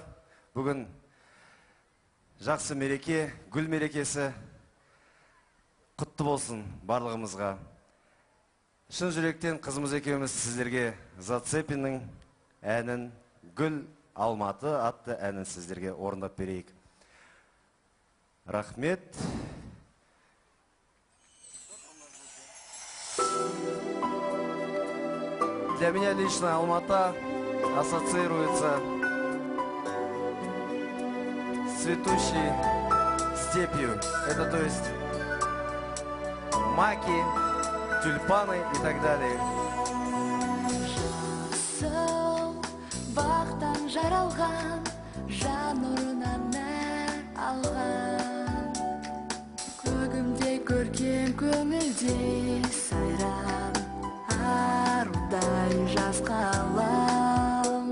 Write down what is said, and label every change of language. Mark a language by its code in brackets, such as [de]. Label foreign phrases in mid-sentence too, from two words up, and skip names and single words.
[kk] Бүгін жақсы мереке, гүл мерекесі құтты болсын барлығымызға. Шын жүректен қызымыз екеуміз сіздерге Зацепиннің әнін «Гүл Алматы» атты әнін сіздерге орындап берейік. Рахмет. [ru] Для меня лично Алмата ассоциируется с цветущей степью. Это то есть маки, тюльпаны и так далее. [kk] Бақтан жаралған, жан нұрынан нәр алған. Көгімдей көркем көңілдей сайран, арудай жас қалам.